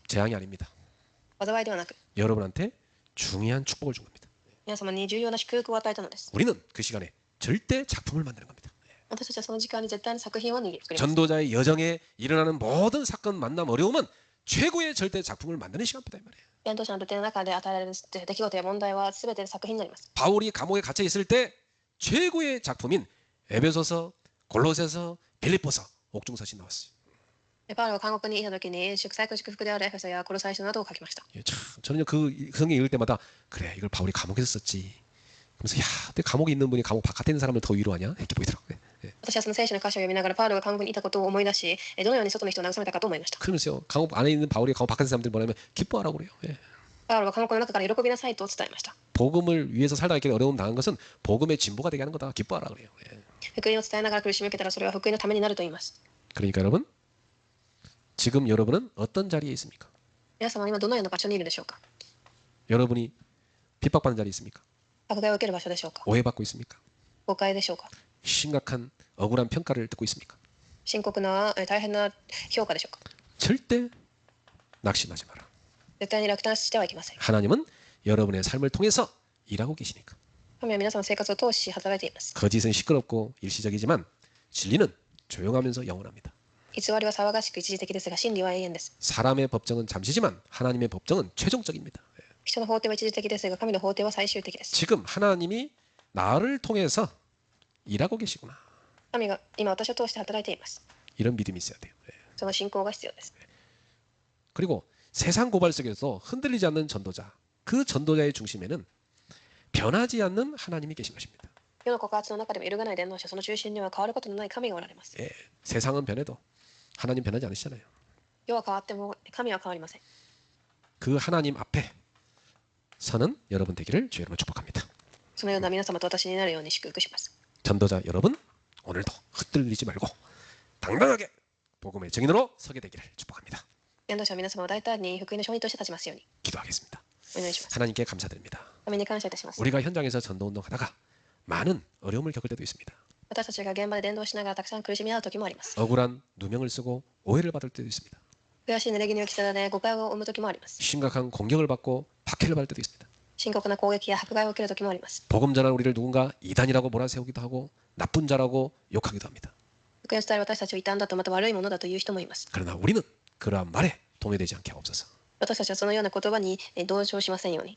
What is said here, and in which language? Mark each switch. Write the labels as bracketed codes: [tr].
[ko] 재앙이 아닙니다. [ja] 災いではなく、 [ko] 여러분한테 중요한 축복을 준 겁니다. [ja] 皆様に重要な祝福を与えたのです。 [ko] 우리는 그 시간에 절대 작품을 만드는 겁니다. [ja] 私たちはその時間に絶対に作品を作ります。 [ko] 전도자의 여정에 일어나는 모든 사건, 만남, 어려움은 최고의 절대 작품을 만드는 시간이다 이 말이에요. [ja] 伝道者の土手の中で与えられる出来事や問題は全て作品になります。 [ko] 바울이 감옥에 갇혀 있을 때 최고의 작품인 에베소서, 골로새서, 빌립보서, 옥중서신 나왔어요. [ja] パウロが監獄にいた時に最高祝福であるエフェソやコロサイ書などを書きました。 [ko] 예, 참, 저는요 그 성경 읽을 때마다 그래 이걸 바울이 감옥에서 썼지. 그래서 야, 근데 감옥에 있는 분이 감옥 바깥에 있는 사람을 더 위로하냐 이렇게 보이더라고요. 예. [ja] 私はその聖書の箇所を読みながらパウロが監獄にいたことを思い出し、どのように外の人を慰めたかと思いました。 [ko] 그러면서요 감옥 안에 있는 바울이 감옥 바깥에 있는 사람들 뭐냐면 기뻐하라고 그래요. 예. [ja] パウロは監獄の中から喜びなさいと伝えました。 [ko] 복음을 위해서 살다가 이렇게 어려움 당한 것은 복음의 진보가 되게 하는 거다. 기뻐하라 그래요. 예. [ja] 福音を伝えながら苦しみを受けたらそれは福音のためになると言います。 [ko] 그러니까 여러분 지금 여러분은 어떤 자리에 있습니까? [ja] 皆様は今どのような場所にいるでしょうか。 [ko] 여러분이 핍박받는 자리 있습니까? [ja] 迫害を受ける場所でしょうか。 [ko] 오해받고 있습니까? [ja] 誤解でしょうか。 [ko] 심각한 억울한 평가를 듣고 있습니까? [ja] 深刻な大変な評価でしょうか。 [ko] 절대 낙심하지 마라. [ja] 絶対に落胆してはいけません。 [ko] 하나님은 여러분의 삶을 통해서 일하고 계시니까. [ja] 神は皆さんの生活を通し働いています。 [ko] 거짓은 시끄럽고 일시적이지만 진리는 조용하면서 영원합니다. [ja] 偽りは騒がしく一時的ですが真理は永遠です。 [ko] 사람의 법정은 잠시지만 하나님의 법정은 최종적입니다. [ja] 人の法廷は一時的ですが神の法廷は最終的です。 [ko] 지금 하나님이 나를 통해서 일하고 계시구나. [ja] 神が今私を通して働いています。 [ko] 이런 믿음이 있어야 돼요. [ja] その信仰が必要です。 [ko] 그리고 세상 고발 속에서 흔들리지 않는 전도자, 그 전도자의 중심에는 변하지 않는 하나님이 계신 것입니다. [ja] 世の告発の中でも揺るがない伝道者、その中心には変わることのない神がおられます。 [ko] 예, 세상은 변해도 하나님 변하지 않으시잖아요. [ja] 世は変わっても神は変わりません。 [ko] 그 하나님 앞에 서는 여러분 되기를 주의 이름으로 축복합니다. [ja] そのような皆様と私になるように祝福します。 [ko] 전도자 여러분, 오늘도 흩날리지 말고 당당하게 복음의 증인으로 서게 되기를 축복합니다. [ja] 伝道者は皆様を大胆に福音の証人として立ちますように [ko] 기도하겠습니다. [ja] お願いします。 [ko] 하나님께 감사드립니다. [ja] 神に感謝いたします。 [ko] 우리가 현장에서 전도 운동하다가 많은 어려움을 겪을 때도 있습니다. [ja] 私たちが現場で伝道しながらたくさん苦しみ合う時もあります。 [ko] 억울한 누명을 쓰고 오해를 받을 때도 있습니다. [ja] 悔しい濡れ衣を着せられ誤解を生む時もあります。 [ko] 심각한 공격을 받고 박해를 받을 때도 있습니다. [ja] 深刻な攻撃や迫害を受ける時もあります。 [ko] 복음 전한 우리를 누군가 이단이라고 몰아세우기도 하고 나쁜 자라고 욕하기도 합니다. [ja] 福音を伝える私たちを異端だとまた悪いものだという人もいます。 [ko] 그러나 우리는 그러한 말에 동요되지 않게 하옵소서. [ja] 私たちはそのような言葉に同情しませんように